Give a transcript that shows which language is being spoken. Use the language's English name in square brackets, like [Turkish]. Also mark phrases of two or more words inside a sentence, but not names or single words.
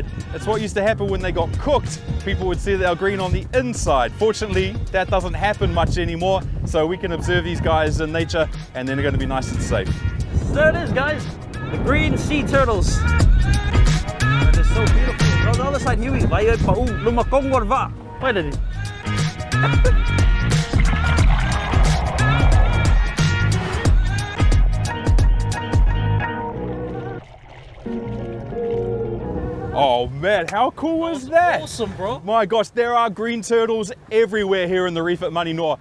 [English] It's what used to happen when they got cooked. People would see they were green on the inside. Fortunately, that doesn't happen much anymore, so we can observe these guys in nature, and then they're going to be nice and safe. There it is, guys. The green sea turtles. Oh, they're so beautiful. On the other side, Hughie. Vai pa lumakong warva. Wait a minute. Oh man, how cool was that? Awesome, bro. My gosh, there are green turtles everywhere here in the reef at Manoa.